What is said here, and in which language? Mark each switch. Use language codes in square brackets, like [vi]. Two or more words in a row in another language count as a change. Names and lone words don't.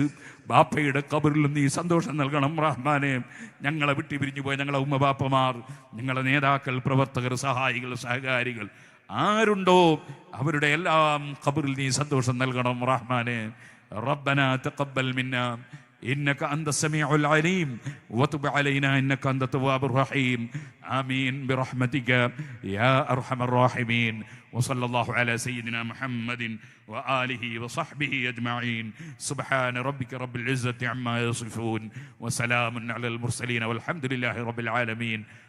[ml] ബാപ്പയുടെ ഖബറിലും നീ സന്തോഷം നൽകണം റഹ്മാനെ. ഞങ്ങളെ വിട്ടുപിരിഞ്ഞു പോയ ഞങ്ങളെ ഉമ്മ ബാപ്പമാർ, ഞങ്ങളെ നേതാക്കൾ, പ്രവർത്തകർ, സഹായികൾ, സഹകാരികൾ ആരുണ്ടോ അവരുടെ എല്ലാം ഖബറിൽ നീ സന്തോഷം നൽകണം റഹ്മാനെ. [ar] ربنا تقبل منا إنك أنت السميع العليم وتب علينا إنك أنت التواب الرحيم آمين برحمتك يا أرحم الراحمين وصلى الله على سيدنا محمد وآله وصحبه أجمعين سبحان ربك رب العزة عما يصفون وسلام على المرسلين والحمد لله رب العالمين.